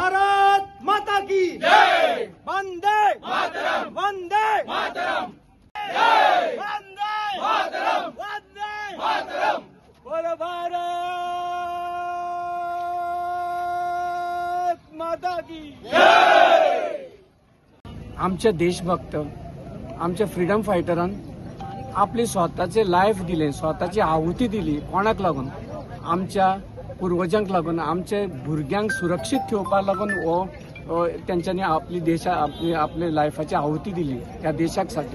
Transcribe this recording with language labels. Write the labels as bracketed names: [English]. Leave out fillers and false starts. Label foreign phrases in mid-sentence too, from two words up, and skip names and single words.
[Hindi] भारत माता की जय, वंदे मातरम, वंदे मातरम, जय, वंदे मातरम, वंदे मातरम। बोलो भारत माता की जय। [Konkani] आमचे देशभक्त आमच्या [English] freedom fighteran [Konkani] आपली स्वतःचे लाईफ दिले, स्वतःची आहुती दिली। कोणाक लागून? आमच्या पूर्वजांक लागून, आमच्या भुरग्यांक सुरक्षित ठेवपाक लागून हो त्यांच्यानी आपली लायफाची आहुती दिली त्या देशासाठी।